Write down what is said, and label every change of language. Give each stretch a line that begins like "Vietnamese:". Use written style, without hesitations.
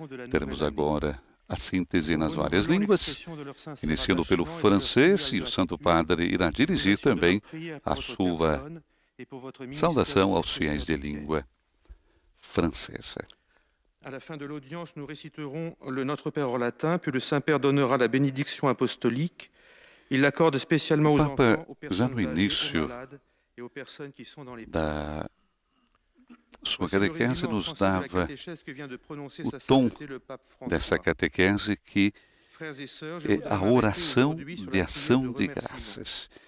Portuguese: Teremos agora a síntese nas várias línguas, iniciando pelo francês, e o Santo Padre irá dirigir também a sua saudação aos fiéis de língua francesa.
French: À la fin de l'audience, nous réciterons le Notre Père en latin, puis le Saint-Père donnera la bénédiction apostolique. Il l'accorde spécialement aux enfants, aux personnes âgées, aux malades et aux personnes qui sont dans les
Portuguese: da sua catequese nos dava o tom dessa catequese que é a oração de ação de graças.